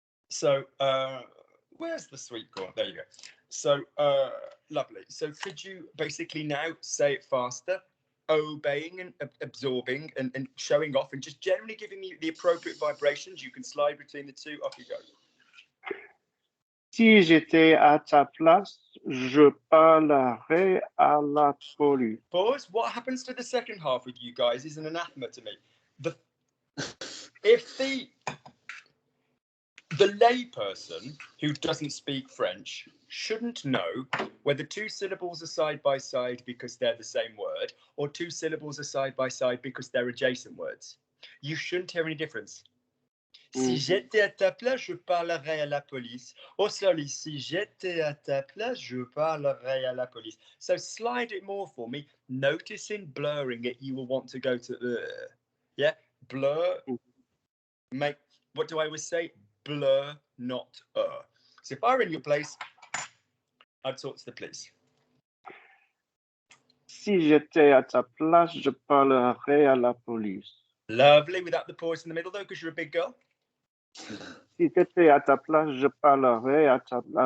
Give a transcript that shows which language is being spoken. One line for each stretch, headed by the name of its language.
English: So where's the sweet corn? There you go. So lovely. So could you basically now say it faster? Obeying and absorbing and showing off and just generally giving me the appropriate vibrations. You can slide between the two. Off you go.
French: Si j'étais à ta place, je parlerais à la police.
English: Pause. What happens to the second half with you guys is an anathema to me. If the layperson who doesn't speak French shouldn't know whether two syllables are side by side because they're the same word, or two syllables are side by side because they're adjacent words. You shouldn't hear any difference.
French: Si j'étais à ta place, je parlerais à la police. Oh, sorry, si j'étais à ta place, je parlerais à la police.
English: So slide it more for me. Notice in blurring it, you will want to go to yeah, blur. Make, what do I always say? Blur, not So if I were in your place, I'd talk to the police.
French: Si j'étais à ta place, je parlerais à la police.
English: Lovely, without the pause in the middle though, because you're a big girl.
French: Si j'étais à ta place, je parlerais à ta